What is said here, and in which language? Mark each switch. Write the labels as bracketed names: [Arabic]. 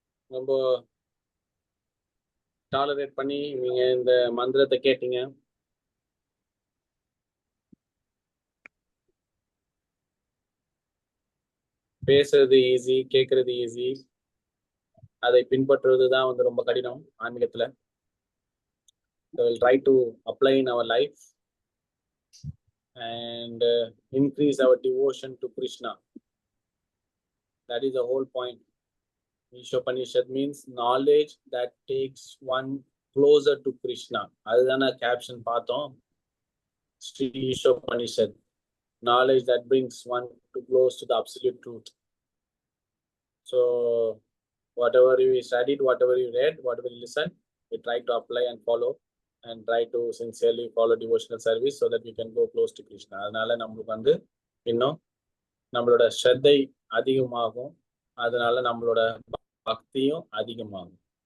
[Tamil] ரொம்ப டாலரேட் பண்ணி நீங்க இந்த மந்திரத்தை கேட்டீங்க. பேசுறது ஈஸி, கேட்கறது ஈஸி. அதை பின்பற்றுவதுதான் வந்து ரொம்ப கடினம் ஆன்மீகத்துல. [English] So we'll try to apply in our life and increase our devotion to Krishna. That is the whole point. Ishopanishad means knowledge that takes one closer to Krishna. [Tamil] அதுதான கேப்ஷன் பார்த்தோம். [English] Sri Ishopanishad, knowledge that brings one too close to the absolute truth. So whatever we studied, whatever you read, whatever you listened, we try to apply and follow and try to sincerely follow devotional service so that we can go close to Krishna. [Tamil] அதனால நம்மளுக்கு வந்து இன்னும் நம்மளோட ஸ்ரத்தை அதிகமாகும். அதனால நம்மளோட பக்தியும் அதிகமாகும்.